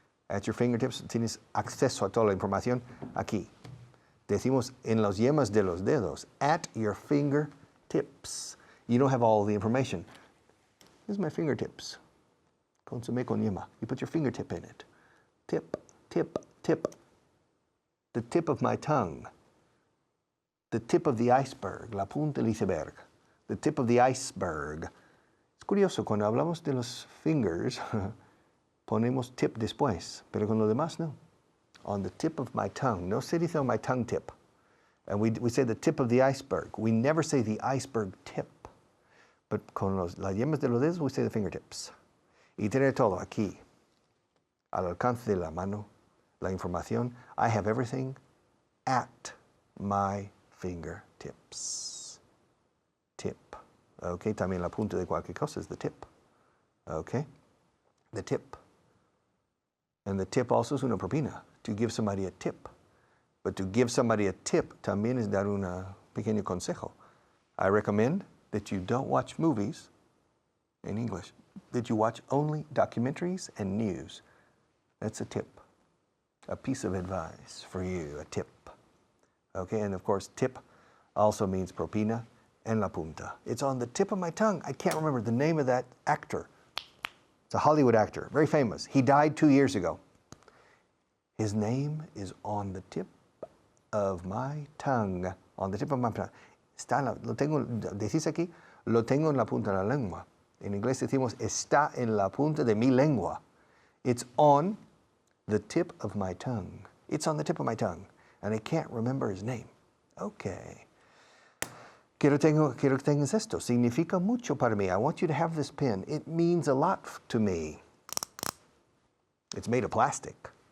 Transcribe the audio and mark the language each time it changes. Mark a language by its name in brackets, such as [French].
[Spanish] At your fingertips tienes acceso a toda la información aquí. Decimos en las yemas de los dedos, [English] at your fingertips. You don't have all the information. This is my fingertips. [Spanish] Consumé con yema. [English] You put your fingertip in it. Tip, tip, tip. The tip of my tongue. The tip of the iceberg. [Spanish] La punta del iceberg. [English] The tip of the iceberg. [Spanish] Es curioso, cuando hablamos de los fingers, ponemos tip después, pero con lo demás no. [English] On the tip of my tongue. [Spanish] No se dice [English] on my tongue tip. And we say the tip of the iceberg. We never say the iceberg tip. [Spanish] But con las yemas de los dedos, [English] we say the fingertips. [Spanish] Y tener todo aquí, al alcance de la mano, la información. [English] I have everything at my fingertips. Tip. Okay, [Spanish] también la punta de cualquier cosa [English] is the tip. Okay, the tip. And the tip also [Spanish] es una propina, [English] to give somebody a tip. But to give somebody a tip [Spanish] también es dar un pequeño consejo. [English] I recommend that you don't watch movies in English, that you watch only documentaries and news. That's a tip, a piece of advice for you, a tip. Okay, and of course, tip also means propina and la punta. It's on the tip of my tongue. I can't remember the name of that actor. It's a Hollywood actor, very famous. He died 2 years ago. His name is on the tip of my tongue, on the tip of my tongue. [Spanish] Lo tengo, decís aquí, lo tengo en la punta de la lengua. En inglés decimos, está en la punta de mi lengua. [English] It's on the tip of my tongue. It's on the tip of my tongue. And I can't remember his name. [Spanish] Okay. Quiero que tengas esto. Significa mucho para mí. [English] I want you to have this pen. It means a lot to me. It's made of plastic.